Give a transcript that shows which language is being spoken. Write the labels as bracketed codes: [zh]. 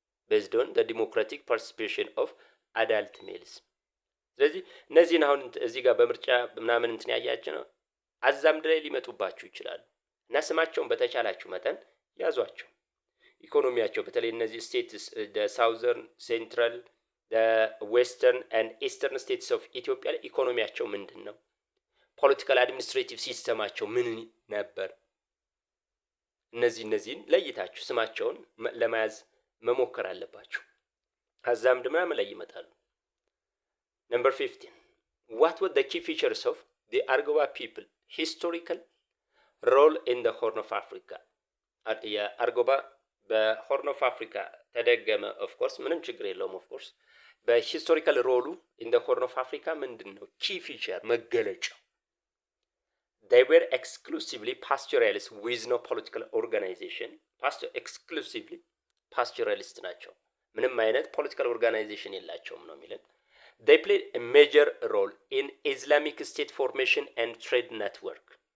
[en] based on the democratic participation of adult males። [am] ስለዚህ እነዚህን አሁን እዚህ ጋር በምርጫ ምናምን እንትን ያያችሁ ነው አዛምድ ላይ ሊመጡባችሁ ይችላሉ እና ስማቸውን በተቻላችሁ መጠን ያዟቸው። ኢኮኖሚያቸው በተለይ እነዚህ ስቴትስ [en] the southern central the western and eastern states of [am] ኢትዮጵያ ኢኮኖሚያቸው ምንድን ነው? ፖለቲካል አድሚኒስትሬቲቭ ሲስተማቸው ምን ነበር? እነዚህን ለይታችሁ ስማቸውን ለመያዝ መሞከር አለባችሁ። አዛምድ ምናምን ላይ ይመጣሉ። [en] Number 15 what were the key features of the Argoba people historical role in the Horn of Africa? [am] የአርጎባ በሆርን ኦፍ አፍሪካ ተደገመ። ኦፍ ኮርስ ምንም ችግር የለውም። ኦፍ ኮርስ በሂስቶሪካል ሮሉ ኢን ዘ ሆርን ኦፍ አፍሪካ ምንድን ነው ኪ ፊቸር መገለጫው? [en] they were exclusively pastoralists with no political organization [am] exclusively pastoralist ናቸው። ምንም አይነት ፖለቲካል ኦርጋናይዜሽን የላቸውም ነው የሚለን። [en] they played a major role in Islamic state formation and trade network